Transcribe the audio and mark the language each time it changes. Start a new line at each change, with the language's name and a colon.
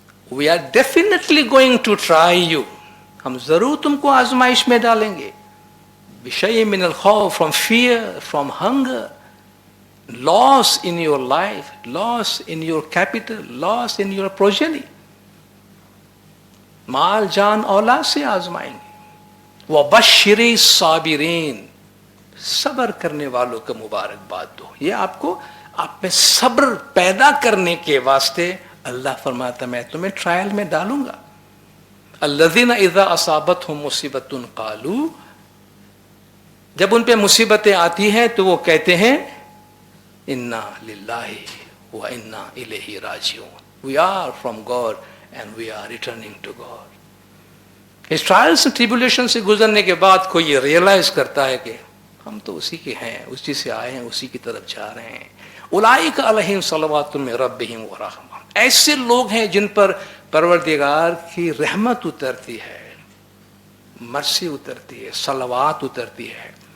English: We are definitely going to try you.
Urdu: ہم ضرور تم کو آزمائش میں ڈالیں گے.
Arabic: بِشَيْءٍ مِّنَ الْخَوْفِ,
English: from fear, from hunger, loss in your life, loss in your capital, loss in your progeny.
Urdu: مال جان اولاد سے آزمائیں گے.
Arabic: وَبَشِّرِ الصَّابِرِينَ,
Urdu: صبر کرنے والوں کو مبارکباد دو. یہ آپ کو آپ میں صبر پیدا کرنے کے واسطے اللہ فرماتا میں تمہیں ٹرائل میں ڈالوں گا.
Arabic: الذین اذا اصابتہم مصیبۃ قالوا,
Urdu: جب ان پہ مصیبتیں آتی ہیں تو وہ کہتے ہیں
Arabic: انا للہ وانا الیہ راجعون.
English: We are from God and we are returning to God.
Urdu: اس trials tribulation سے گزرنے کے بعد کوئی یہ ریئلائز کرتا ہے کہ ہم تو اسی کے ہیں, اسی سے آئے ہیں, اسی کی طرف جا رہے ہیں.
Arabic: اولئک علیہم صلوات من ربہم ورحمہ,
Urdu: ایسے لوگ ہیں جن پر پروردگار کی رحمت اترتی ہے, مرسی اترتی ہے, صلوات اترتی ہے.